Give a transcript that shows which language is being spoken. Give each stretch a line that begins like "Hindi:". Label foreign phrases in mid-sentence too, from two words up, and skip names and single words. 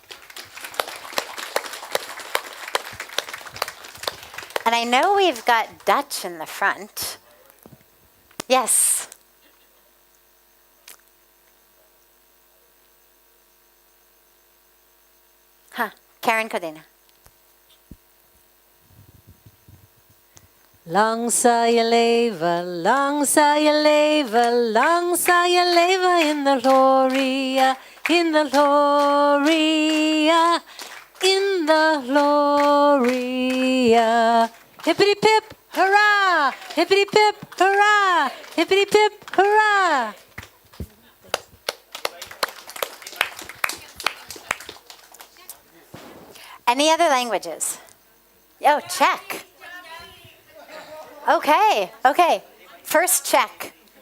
English: And I know we've got Dutch in the front. Yes. Karen Kodena.
Dutch: Lang zal je leven, lang zal je leven, lang zal je leven in de gloria, in de gloria, in de gloria. Hippity pip, hurrah! Hippity pip, hurrah! Hippity pip, hurrah!
English: Any other languages? Oh, Czech. Okay, okay. First Czech.